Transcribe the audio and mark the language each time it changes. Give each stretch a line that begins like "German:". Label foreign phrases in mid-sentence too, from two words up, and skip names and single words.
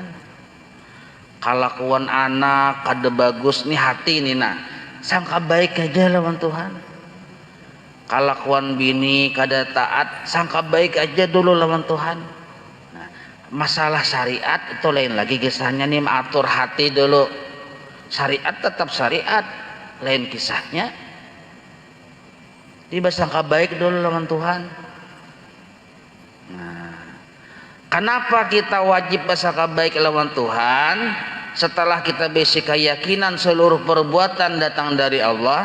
Banjar: Kalakuan anak kada bagus nih hati nih sangka baik aja lawan Tuhan. Kalakuan bini kada taat sangka baik aja dulu lawan Tuhan. Nah, masalah syariat itu lain lagi kisahnya nih, atur hati dulu. Syariat tetap syariat, lain kisahnya. Dia bersangka baik dulu lawan Tuhan. Nah, kenapa kita wajib bersangka baik lawan Tuhan? Setelah kita besi keyakinan seluruh perbuatan datang dari Allah.